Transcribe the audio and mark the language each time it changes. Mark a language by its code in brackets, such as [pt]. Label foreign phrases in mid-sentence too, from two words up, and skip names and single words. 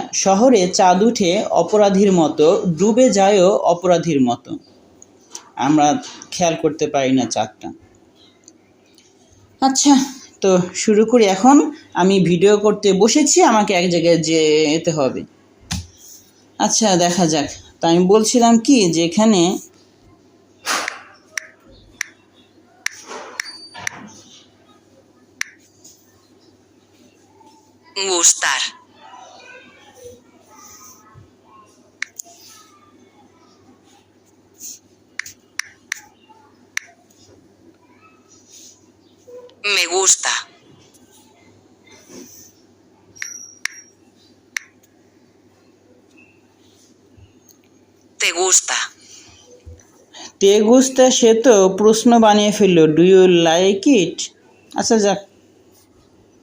[bn] শহরে চাঁদ উঠে অপরাধীর মতো, ডুবে যায়ও অপরাধীর মতো, আমরা খেয়াল করতে পারি না চাঁদটা। আচ্ছা, তো শুরু করি। এখন আমি ভিডিও করতে বসেছি, আমাকে এক জায়গায় যেতে হবে। আচ্ছা, দেখা যাক। তা আমি বলছিলাম কি, যে এখানে [es] gustar, me gusta, te gusta, te gusta, [bn] সে তো প্রশ্ন বানিয়ে ফেললো, [en] do you like it. [bn] আচ্ছা যাক,